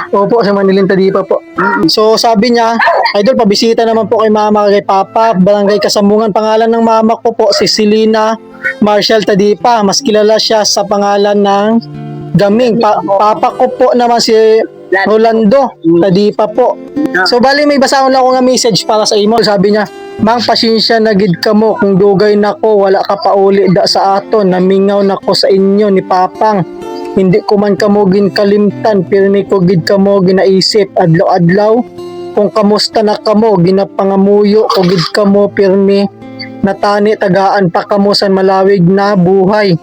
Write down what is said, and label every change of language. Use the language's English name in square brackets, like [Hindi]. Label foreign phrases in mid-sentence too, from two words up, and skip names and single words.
[Filipino] Opo, si Manilin Tadipa po. So sabi niya, idol, pabisita naman po kay mama, kay papa, Barangay Kasamungan. Pangalan ng mama ko po, si Selena Marshall Tadipa. Mas kilala siya sa pangalan ng Gaming. Papa ko po naman si Rolando Tadipa po. [Hiligaynon] So bali may basahan lang ako nga message para sa imo. [Filipino] Sabi niya, [Hiligaynon] Mang pasensya na gid kamo kung dugay nako wala ka pa uli da sa aton. Namingaw nako sa inyo ni Papang. Hindi ko man kamo ginkalimtan, pirmi ko gid kamo ginaisip adlaw-adlaw. Kung kamusta na kamo, ginapangamuyo ko gid kamo pirmi. Natani tagaan pa kamo sa malawig na buhay.